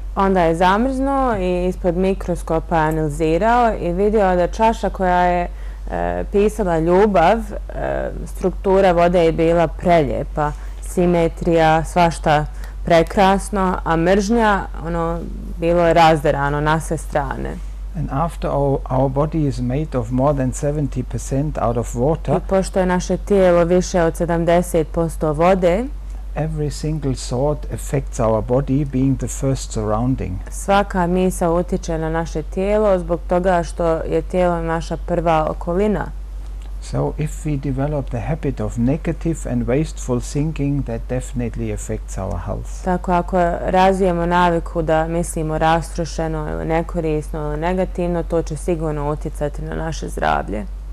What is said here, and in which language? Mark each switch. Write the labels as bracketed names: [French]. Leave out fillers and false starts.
[Bosnian] Onda je zamrznuo i ispod mikroskopa analizirao i vidio da čaša koja je pisala ljubav, struktura vode je bila preljepa, simetrija, svašta prekrasno, a mržnja, bilo je razderano na sve strane. [English] And after our body is made of more than 70% out of water, [Bosnian] I pošto je naše tijelo više od 70% vode, [English] every single thought affects our body, being the first surrounding. [Bosnian] Svaka misao utječe na naše tijelo zbog toga što je tijelo naša prva okolina. [English] So if we develop the habit of negative and wasteful thinking, that definitely affects our health. [Bosnian] Tako ako razvijemo naviku da mislimo rastrošeno ili nekorisno ili negativno, to će sigurno utjecati na naše zdravlje.